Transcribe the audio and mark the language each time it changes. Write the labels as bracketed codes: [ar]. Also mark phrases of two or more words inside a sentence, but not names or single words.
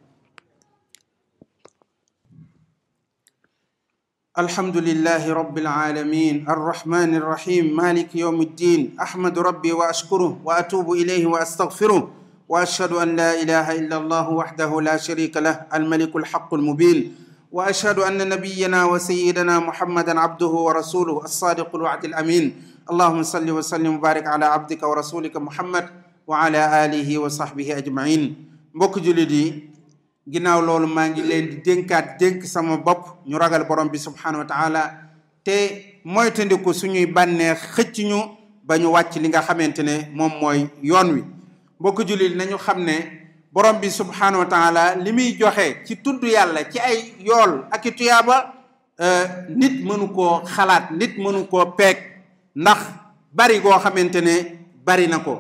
[ar] الحمد لله رب العالمين الرحمن الرحيم مالك يوم الدين أحمد ربي وأشكره وأتوب إليه وأستغفره وأشهد أن لا إله إلا الله وحده لا شريك له الملك الحق المبين وأشهد أن نبينا وسيدنا محمدا عبده ورسوله الصادق الوعد الأمين. اللهم صل وسلم وبارك على عبدك ورسولك محمد وعلى آله وصحبه أجمعين. [wo] mbokk jullit yi ginnaaw loolu maa ngi leen di dénk sama bopp ñu ragal borom bi [ar] سبحانه وتعالى [wo] te moytandiku suñuy bànneex xëcc ñu ba ñu wàcc li nga xamante ne moom mooy yoon wi. mbokk jullit nañu xam ne borom bi [ar] سبحانه وتعالى [wo] li muy joxe ci tudd yàlla ci ay yool ak i tuyaaba nit mënu koo xalaat nit mënu koo peeg ndax bari goo xamante ne bari na ko.